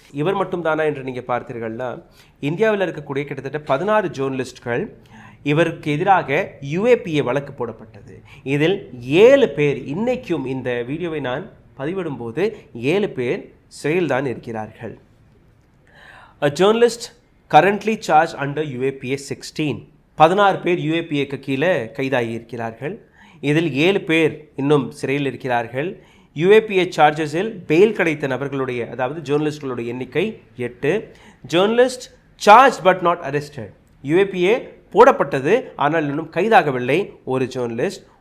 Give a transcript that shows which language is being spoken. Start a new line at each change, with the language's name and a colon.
Tamil: இவர் மட்டும் தானா என்று நீங்கள் பார்த்தீர்கள்னா, இந்தியாவில் இருக்கக்கூடிய கிட்டத்தட்ட 16 ஜேர்னலிஸ்ட்கள் இவருக்கு எதிராக UAPA வழக்கு போடப்பட்டது. இதில் 7 பேர் இன்னைக்கும், இந்த வீடியோவை நான் பதிவிடும்போது 7 பேர் சிறையில் தான் இருக்கிறார்கள்.
English: A journalist currently charged under UAPA 16.
Tamil: 16 பேர் UAPAக்கு கீழே கைதாகி இருக்கிறார்கள். இதில் 7 பேர் இன்னும் சிறையில் இருக்கிறார்கள். UAPA சார்ஜஸில் பெயில் கிடைத்த நபர்களுடைய, அதாவது ஜேர்னலிஸ்டுகளுடைய எண்ணிக்கை 8.
English: Journalist charge but not arrested.
Tamil: UAPA போடப்பட்டது, ஆனால் இன்னும் கைதாகவில்லை ஒரு ஜேர்னலிஸ்ட்.